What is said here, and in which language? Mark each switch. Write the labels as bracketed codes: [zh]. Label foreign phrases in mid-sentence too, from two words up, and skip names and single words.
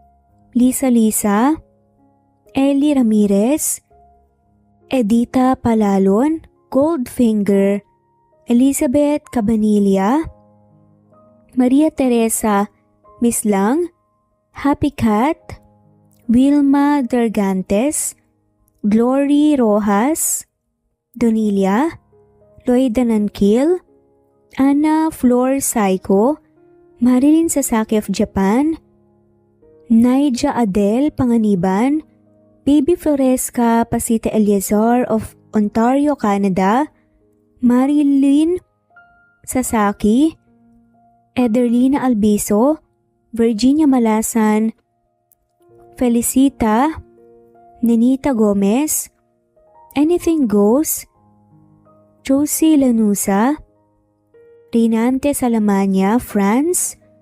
[en] Lisa, Ellie Ramirez, Edita Palalon, Goldfinger, Elizabeth Cabanilla, Maria Teresa Mislang, Happy Cat, Wilma Dergantes, Glory Rojas, Donilia, Loida Nankil, Anna Flor Saiko, Marilyn Sasaki of Japan, Naija Adele Panganiban, Baby Floresca Pasita Eliazar of Ontario, Canada, Marilyn Sasaki, Ederlina Albiso, Virginia Malasan, Felicita, Nenita Gomez, Anything Goes, Josie Lanusa, Rinante Salamania, France,